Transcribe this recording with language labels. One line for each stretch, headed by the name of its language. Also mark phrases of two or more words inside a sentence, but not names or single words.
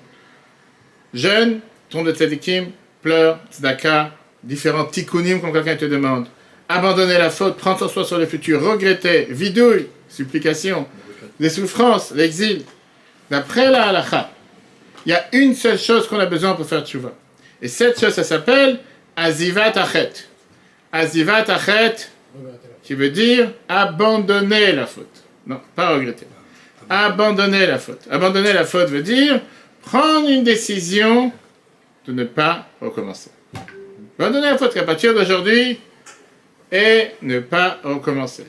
French: Jeûne, tombe de tzadikim, pleure, tzedaka, différents tikkunim comme quelqu'un te demande. Abandonner la faute, prendre soin sur le futur, regretter, vidouille, supplication. Les souffrances, l'exil. D'après la halakha, il y a une seule chose qu'on a besoin pour faire tchouva. Et cette chose, ça s'appelle
Hebrew: עזיבת החטא. עזיבת החטא,
French: qui veut dire abandonner la faute. Non, pas regretter. Abandonner la faute. Abandonner la faute veut dire prendre une décision de ne pas recommencer. Abandonner la faute à partir d'aujourd'hui et ne pas recommencer.